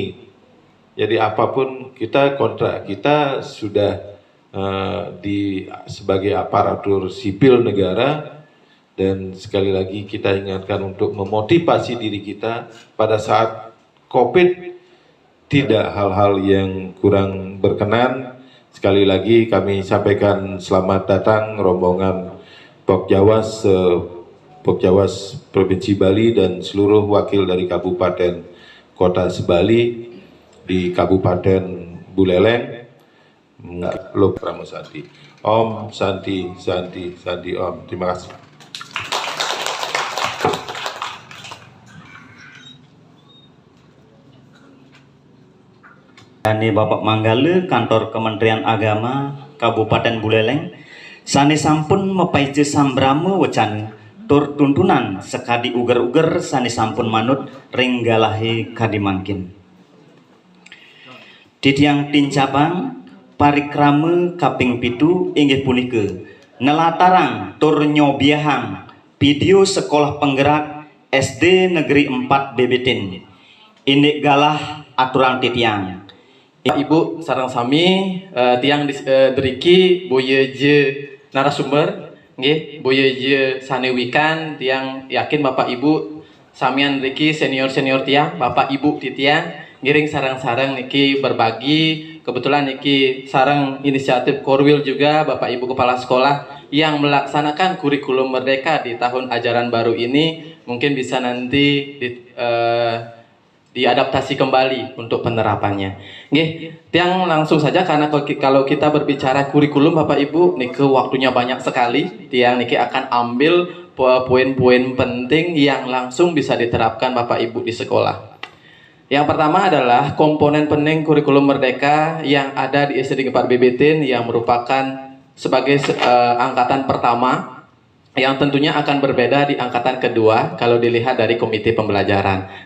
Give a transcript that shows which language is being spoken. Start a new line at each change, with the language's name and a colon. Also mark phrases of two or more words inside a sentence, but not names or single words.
Indonesian: Jadi apapun kita kontrak, kita sudah sebagai aparatur sipil negara, dan sekali lagi kita ingatkan untuk memotivasi diri kita pada saat COVID, tidak hal-hal yang kurang berkenan. Sekali lagi kami sampaikan selamat datang rombongan Pokjawas Provinsi Bali dan seluruh wakil dari Kabupaten Kota Sebali di Kabupaten Buleleng.
Balinese: Lo Pramosanti. Om Santi Santi Santi Om.
Indonesian: Terima kasih.
Balinese: Ini Bapak Manggala, Kantor Kementerian Agama Kabupaten Buleleng, sani sampun mepaije sambrama wacana tur tuntunan sekadi uger-uger sani sampun manut ring galahe kadimangkin. Titiang tincabang parikrama kaping pitu inggih punika nelatarang tur nyobiahang video sekolah penggerak SD Negeri 4 Bebetin. Ini galah aturan titiang. Ibu sareng sami tiang deriki boye je narasumber nggih boye je sanewikan tiang yakin Bapak Ibu samian niki senior tiang Bapak Ibu titiang ngiring sarang-sarang niki berbagi.
Indonesian: Kebetulan niki sarang inisiatif Korwil juga Bapak Ibu Kepala Sekolah yang melaksanakan kurikulum merdeka di tahun ajaran baru ini, mungkin bisa nanti diadaptasi kembali untuk penerapannya. Nggih, tiang langsung saja karena kalau kita berbicara kurikulum Bapak Ibu niki waktunya banyak sekali. Tiang niki akan ambil poin-poin penting yang langsung bisa diterapkan Bapak Ibu di sekolah. Yang pertama adalah komponen penting kurikulum merdeka yang ada di SD 4 Bebetin yang merupakan sebagai angkatan pertama yang tentunya akan berbeda di angkatan kedua kalau dilihat dari komite pembelajaran.